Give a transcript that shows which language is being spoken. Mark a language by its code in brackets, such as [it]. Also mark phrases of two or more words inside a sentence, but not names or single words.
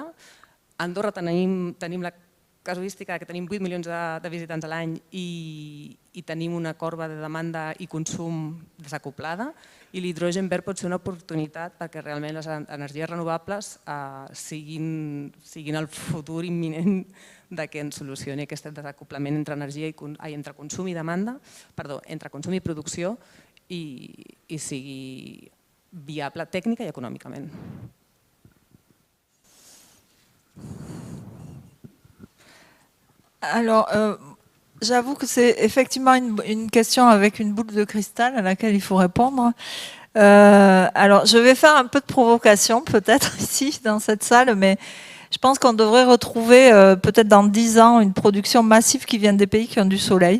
[ca] A Andorra tenim la casuística que tenim 8 milions de visitants a l'any i tenim una corba de demanda i consum desacoplada i l'hidrogen verd pot ser una oportunitat perquè realment les energies renovables siguin el futur imminent que ens solucioni aquest desacoplament entre consum i demanda, perdó, entre consum i producció i sigui viable tècnica i econòmicament. [fr] Alors, j'avoue que c'est effectivement une question avec une boule de cristal à laquelle il faut répondre. Alors, je vais faire un peu de provocation peut-être ici dans cette salle, mais je pense qu'on devrait retrouver peut-être dans 10 ans une production massive qui vient des pays qui ont du soleil.